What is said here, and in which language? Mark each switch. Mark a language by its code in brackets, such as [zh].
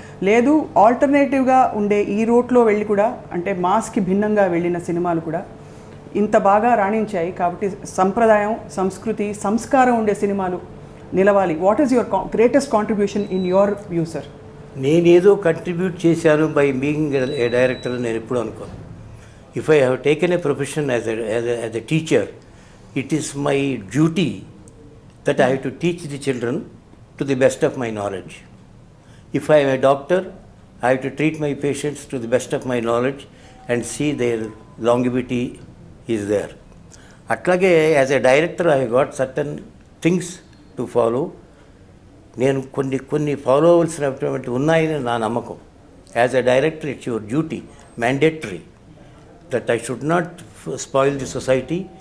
[te] లేదు, ఆల్టర్నేటివ్గా ఉండే ఈ రూట్లో వెళ్ళి కూడా, అంటే మాస్కి భిన్నంగా వెళ్ళిన సినిమాలు కూడా ఇంత బాగా రాణించాయి కాబట్టి సంప్రదాయం, సంస్కృతి, సంస్కారం ఉండే సినిమాలు నిలవాలి. [en] What is your greatest contribution in your view sir? [te] నేనేదో కంట్రిబ్యూట్ చేశాను [en] by being a director [te] నేను ఎప్పుడు అనుకోను. [en] If I have taken a profession as a teacher, it is my duty that I have to teach the children to the best of my knowledge. If I am a doctor, I have to treat my patients to the best of my knowledge and see their longevity is there. అట్లాగే as a director I got certain things to follow. [te] నేను కొన్ని follow అవ్వాల్సినటువంటి ఉన్నాయని నా నమ్మకం. [en] As a director it's your duty, mandatory, that I should not spoil the society.